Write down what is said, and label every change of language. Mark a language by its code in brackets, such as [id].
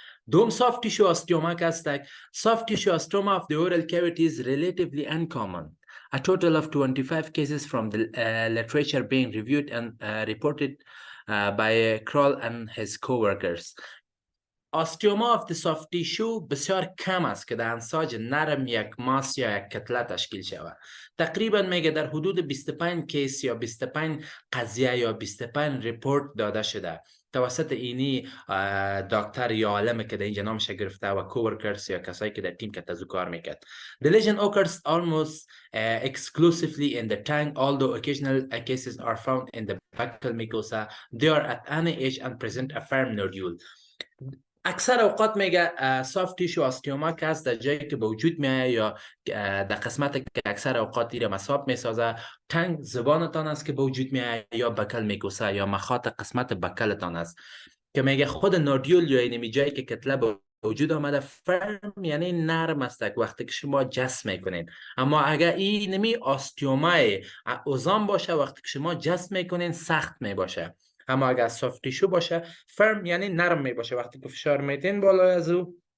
[fa] دوم [en] soft tissue osteoma [fa] که است [en] soft tissue osteoma of the oral cavity is relatively uncommon a total of 25 cases from the literature being reviewed and reported by Kroll and his co-workers Osteoma of the soft tissue [fa] بسیار کم است که در انساج نرم یک ماس یا یک کتله تشکیل شود. تقریبا میگه در حدود 25 کیس یا 25 قضیه یا 25 ریپورت داده شده. توسط اینی دکتر یا عالم که در اینجا نامش گرفته و کوورکرز یا کسایی که در تیم که تزو کار میکرد. [en] The lesion occurs almost exclusively in the tongue, although occasional cases are found in the buccal mucosa. They are at any age and present a firm nodule. [fa] اکثر اوقات میگه soft tissue osteoma که است در جایی که به وجود میایه یا در قسمت که اکثر اوقات ایره مساب میسازه تنگ زبانتان است که به وجود میایه یا بکل میکوسه یا مخاط قسمت بکلتان است که میگه خود نودیول یا اینمی جایی که کتله به وجود آمده فرم یعنی نرم است وقتی که شما جسم میکنین اما اگر اینمی آستیومای عظام باشه وقتی که شما جسم میکنین سخت میباشه اما اگر سافت تیشو باشه فرم یعنی نرم می باشه وقتی که فشار میتین بالای از او